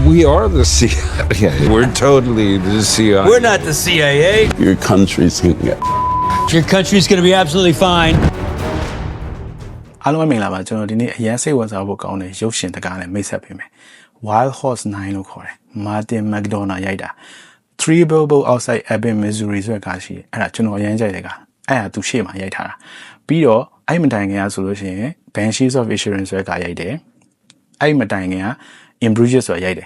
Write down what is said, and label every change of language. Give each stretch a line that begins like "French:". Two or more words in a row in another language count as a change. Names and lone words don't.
English: We are the CIA. We're totally the CIA. We're not the CIA. Your country's gonna get. Your country's going to be absolutely fine.
Burmese: အားလုံးပဲမင်္ဂလာပါကျွန်တော်ဒီနေ့အရန်စိတ်ဝင်စားဖို့ကောင်းတဲ့ရုပ်ရှင်တကားနဲ့မိတ်ဆက်ပေးမယ် Wild Horse 9 လို့ခေါ်တယ် Martin McDonagh ရိုက်တာ Three Billboards Outside Ebbing Missouri ဆိုတဲ့ကားရှိတယ်အဲ့ဒါကျွန်တော်အရန်ကြိုက် တဲ့ကားအဲ့ဒါသူရှေ့မှာရိုက်ထားတာပြီးတော့အဲ့မတိုင်ခင်ကဆိုလို့ရှိရင် Banshees of Inisherin ဆိုတဲ့ကားရိုက်တယ်အဲ့မတိုင်ခင်က In Bruges ဆိုရိုက်တယ်